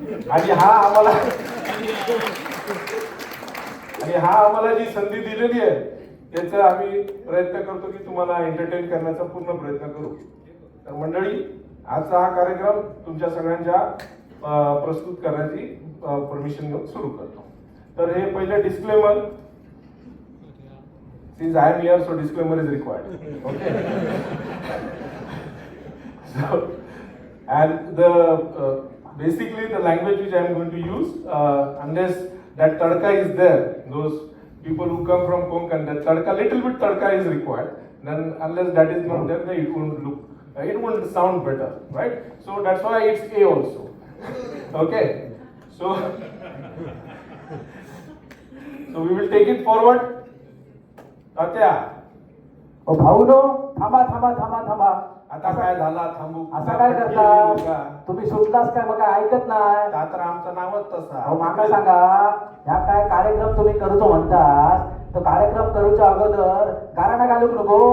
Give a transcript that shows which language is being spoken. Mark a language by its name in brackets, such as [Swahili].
[Marathi] आणि हा आम्हाला जी संधी दिलेली आहे त्याचा आम्ही प्रयत्न करतो की तुम्हाला एंटरटेन करण्याचा पूर्ण प्रयत्न करू. तर मंडळी, आजचा हा कार्यक्रम तुमच्या सगळ्यांच्या प्रस्तुत करण्याची परमिशन घेऊन सुरू करतो. तर हे पहिले disclaimer. [English] Since I am here, so disclaimer is required. Okay. So, and basically the language which I am going to use, unless that tadka is there, those people who come from Konkan, that tadka, little bit tadka is required. Then unless that is not there, then it won't sound better, right? So that's why it's A also. Okay. So we will take it forward. [Marathi] तात्या, ओ भाऊ no, थांबा थांबा थांबा थांबा. आता काय झाला? थांबू असं काय करता तुम्ही? सुटलास काय? मग ऐकत नाही. तर आमचं नावच तसा. अहो माका सांगा, ह्या काय कार्यक्रम तुम्ही करतो म्हणतात, तो कार्यक्रम करूच्या अगोदर गाराणा घालूक नको?